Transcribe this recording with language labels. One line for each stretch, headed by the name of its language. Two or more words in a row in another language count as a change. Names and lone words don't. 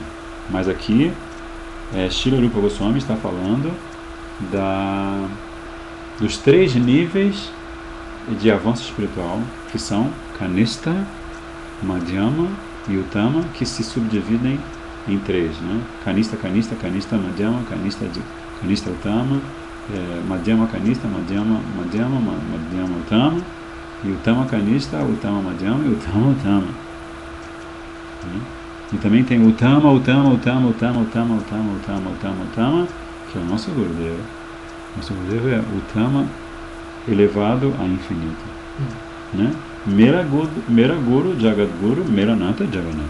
Portuguese: Mas aqui, Srila Rupa Goswami está falando dos 3 níveis de avanço espiritual, que são Kanista, Madhyama e Uttama, que se subdividem em 3, Kanista, Kanista, Kanista, Madhyama, Kanista, Uttama, Madhyama, Kanista, Madhyama, Uttama, e Uttama, Kanista, Uttama, Madhyama e Uttama, Uttama. E também tem Uttama, que é o nosso Gurudeva. Nosso Gurudeva é Uttama elevado a infinito.
Hindi: मेरा गुरु, जगत गुरु, मेरा नाथ जगन्नाथ.